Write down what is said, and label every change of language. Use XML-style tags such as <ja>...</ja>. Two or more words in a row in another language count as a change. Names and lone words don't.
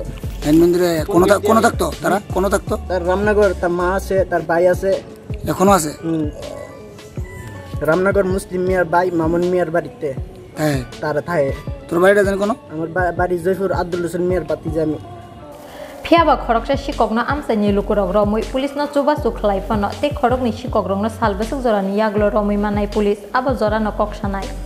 <bn>লাইনম্যান ধরে কোন থাকতো? তারা কোন থাকতো? তার রামনগর, তার মা আছে, তার ভাই আছে, এখনো আছে। রামনগর মুসলিম মিয়ার ভাই মামুন মিয়ার বাড়িতে তারা থাকে। তোর বাড়িটা জানি কোন? আমার বাড়ি জয়পুর আব্দুল হোসেন মিয়ার বাতিজা আমি।</bn> <trp>Phiaba khoroksa Sikokno Amchaini Lukurok romui police no chuba chukhlai phano te khorokni Sikok rongno salbasuk jorani yaglo romui manai police abo jorano koksanai.</trp>